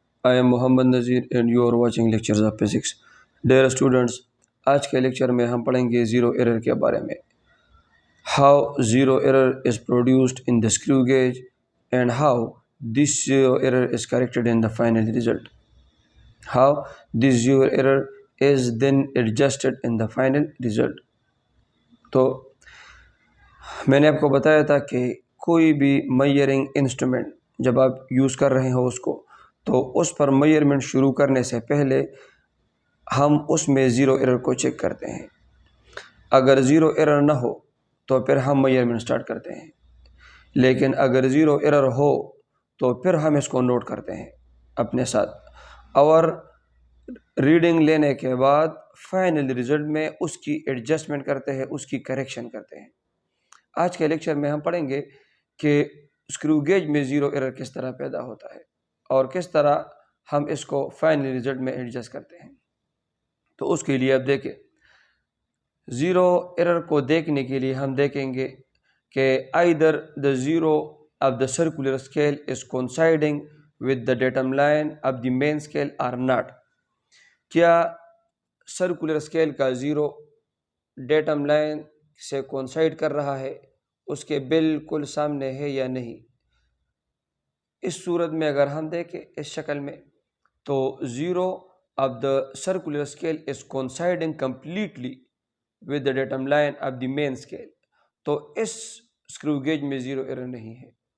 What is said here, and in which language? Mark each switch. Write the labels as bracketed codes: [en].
[en] I am Muhammad Nazir and you are watching lectures of physics. Dear students, [ur] آج کے lecture میں ہم پڑھیں گے زیرو ایرر کے بارے میں. [en] How zero error is produced in the screw gauge and how this zero error is corrected in the final result. How this zero error is then adjusted in the final result. [ur] تو میں نے آپ کو بتایا تھا کہ کوئی بھی میئرنگ انسٹرومنٹ جب آپ یوز کر رہے ہو اس کو تو اس پر میئرمنٹ شروع کرنے سے پہلے ہم اس میں زیرو ایرر کو چیک کرتے ہیں. اگر زیرو ایرر نہ ہو تو پھر ہم میئرمنٹ سٹارٹ کرتے ہیں، لیکن اگر زیرو ایرر ہو تو پھر ہم اس کو نوٹ کرتے ہیں اپنے ساتھ اور ریڈنگ لینے کے بعد فائنل رزلٹ میں اس کی ایڈجسٹمنٹ کرتے ہیں، اس کی کریکشن کرتے ہیں. آج کے لیکچر میں ہم پڑھیں گے کہ اسکرو گیج میں زیرو ایرر کس طرح پیدا ہوتا ہے اور کس طرح ہم اس کو فائنل رزلٹ میں ایڈجسٹ کرتے ہیں. تو اس کے لیے اب دیکھیں، زیرو ایرر کو دیکھنے کے لیے ہم دیکھیں گے کہ [en] either the zero of the circular scale is coinciding with the datum line of the main scale or not. [ur] کیا سرکولر اسکیل کا زیرو ڈیٹم لائن سے کونسائڈ کر رہا ہے، اس کے بالکل سامنے ہے یا نہیں. اس صورت میں اگر ہم دیکھیں اس شکل میں تو [en] zero of the circular scale is coinciding completely with the datum line of the main scale, [ur] تو اس اسکرو گیج میں زیرو ایرر نہیں ہے.